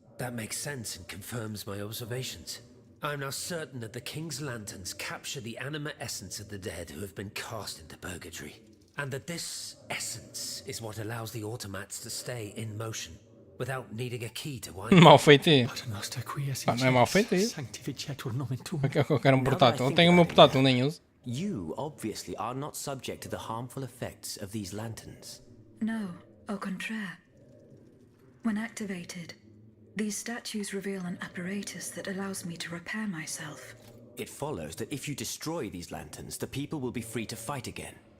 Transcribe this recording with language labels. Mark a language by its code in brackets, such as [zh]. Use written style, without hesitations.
[en] That makes sense and confirms my observations. I am now certain that the King's lanterns capture the anima essence of the dead who have been cast into purgatory, and that this essence is what allows the automats to stay in motion, without needing a key to wind [pt] Mal feito isso. [la] Paternoster quies [pt] Pá, não é mal feito isso. [la] sanctificetur nomen tuum. [pt] Porque eu quero um portátil. Eu tenho o meu portátil, nem uso. [en] You obviously are not subject to the harmful effects of these lanterns. No, au contraire. When activated, these statues reveal an apparatus that allows me to repair myself. It follows that if you destroy these lanterns, the people will be free to fight again.